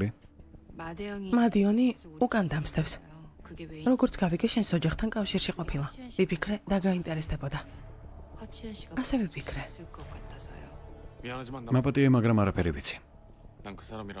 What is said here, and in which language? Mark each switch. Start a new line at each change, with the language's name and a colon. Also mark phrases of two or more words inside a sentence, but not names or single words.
Korean: 마대영이
Georgian: მადიონი უკან დამსდევს.
Korean: 그게 왜
Georgian: როგორც გავიგე, შენს ოჯახთან კავშირში ყოფილა. ვიფიქრე და გაინტერესდებოდა.
Korean: 허치현 씨가
Georgian: ასე ვიფიქრე.
Korean: 있을 것 같아서요. 미안하지만
Georgian: მაპატიე, მაგრამ არაფერი ვიცი.
Korean: 난 그 사람이랑